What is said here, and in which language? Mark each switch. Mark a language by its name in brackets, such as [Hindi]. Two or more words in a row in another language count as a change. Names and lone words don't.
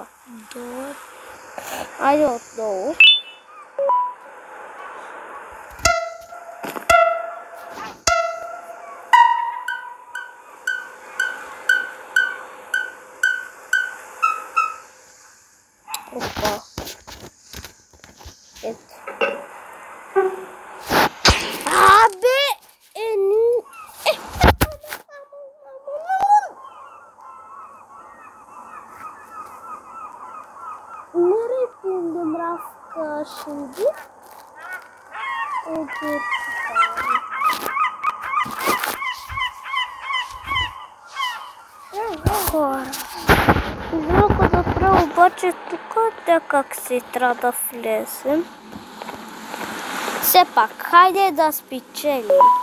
[Bulgarian] Да. Айде отново. Опа. Ето. [Turkish] Nereye mrafka şimdi? [Bulgarian] Хора. Много добре, обаче тук как си трябва да влезем. Все пак, хайде да спечелим.